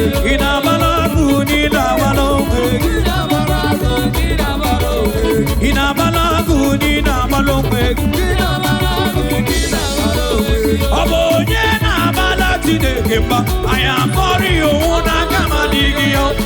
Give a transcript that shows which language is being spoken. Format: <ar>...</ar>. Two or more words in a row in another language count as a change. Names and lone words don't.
<ig>Ị na-agbala agụ, ị na-agbala onwe gị. Ị na-agbala agụ, ị na-agbala onwe gị. Ọ bụ onye na-abala Chineke mba?</ig> <en>I am sorry,</en> <ig>owu n'aka m adịghị ya.</ig>